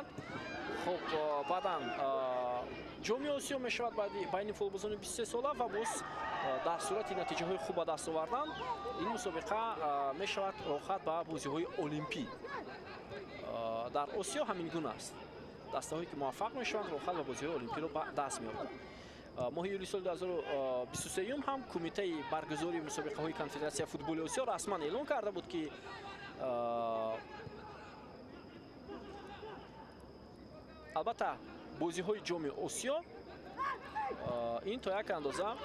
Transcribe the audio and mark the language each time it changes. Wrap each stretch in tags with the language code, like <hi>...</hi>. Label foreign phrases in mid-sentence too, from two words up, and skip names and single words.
<tg>хуб баъдан ҷоми Осиё мешавад байни футболбозони 23 сола ва боз дар сурати натиҷаҳои хуб ба даст овардан ин мусобиқа мешавад рохат ба бозиҳои олимпӣ. дар Осиё ҳамин гуна аст. дастаҳое ки муваффақ мешаванд рохат ба бозиҳои олимпиро ба даст меоранд.</tg> <fa>ماه یولی سال 2023 هم کمیته برگزاری مسابقه های کنفدراسیون فوتبال آسیا رسما اعلام کرده بود که البته بازی های جام آسیا این تا یک اندازه</fa>